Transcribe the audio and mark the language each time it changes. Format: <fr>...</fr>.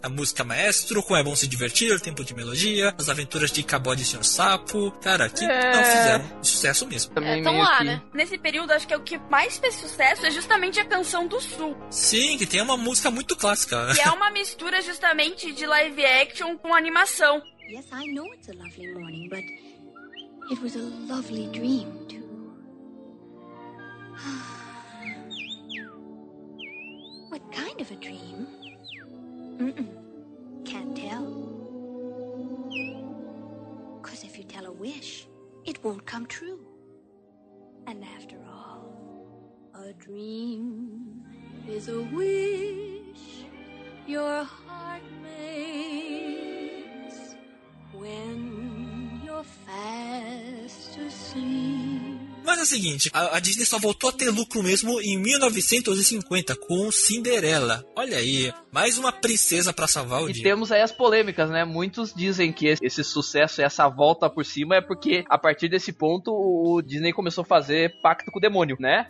<pt>A música Maestro, Como É Bom Se Divertir, Tempo de Melodia, As Aventuras de Cabo e Senhor Sapo, cara, que não fizeram sucesso mesmo. Então lá, que... né? Nesse período, acho que é o que mais fez sucesso é justamente a Canção do Sul. Sim, que tem uma música muito clássica. Que é uma mistura justamente de live action com animação.</pt> <en>Yes, I know it's a lovely morning, but it was a lovely dream too. What kind of a dream? Mm-mm. Can't tell. 'Cause if you tell a wish, it won't come true. And after all, a dream is a wish your heart makes when you're fast asleep.</en> <pt>Mas é o seguinte, a Disney só voltou a ter lucro mesmo em 1950 com Cinderela. Olha aí, mais uma princesa pra salvar o dia. E temos aí as polêmicas, né? Muitos dizem que esse sucesso, essa volta por cima é porque a partir desse ponto o Disney começou a fazer pacto com o demônio, né?</pt>